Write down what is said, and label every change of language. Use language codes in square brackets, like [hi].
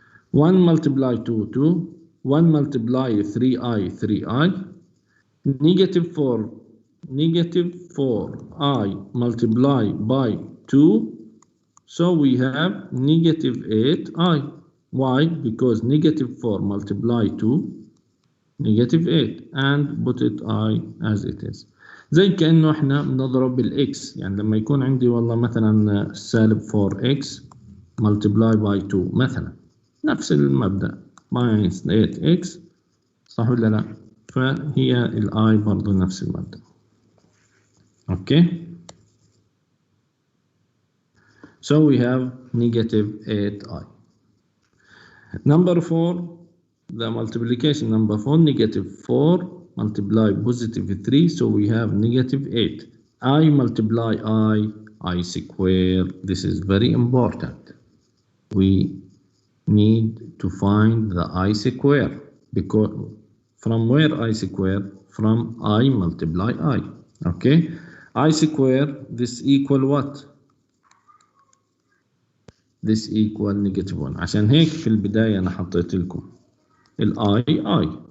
[en] 1 multiply 2, 2, 1 multiply 3i, 3i, negative 4i multiply by 2, so we have negative 8i. Why? Because negative 4 multiply 2 negative 8 and put it I as it is. [ar] زي كأنه احنا بنضرب بالإكس، يعني لما يكون عندي والله مثلا سالب 4x [en] multiply by 2 [ar] مثلا، نفس المبدأ [en] minus 8x، [ar] صح ولا لا؟ فهي الآي برضو نفس المبدأ. [en] Okay. So we have negative 8i. Number 4, the multiplication number 4, negative 4 multiply positive 3, so we have negative 8. I multiply I square. This is very important. We need to find the I square, because from where I square? From I multiply I. Okay, I square, this equal what? This equal negative 1. [ar] عشان هيك في البداية أنا حطيت لكم I.